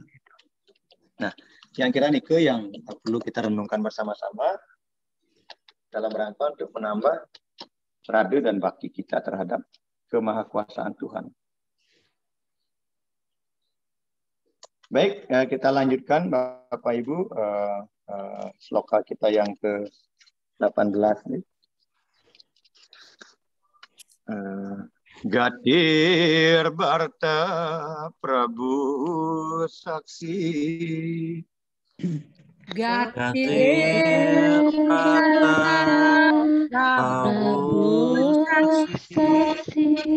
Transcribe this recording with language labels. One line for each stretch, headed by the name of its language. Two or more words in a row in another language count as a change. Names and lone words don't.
Indonesian: Nah, yang kira nih yang perlu kita renungkan bersama-sama dalam rangka untuk menambah rada dan bakti kita terhadap kemahakuasaan Tuhan. Baik, kita lanjutkan Bapak Ibu sloka kita yang ke-18 nih.
Sanskrit: Gatir Barta Prabu Saksi. Gatir Barta Prabu Saksi.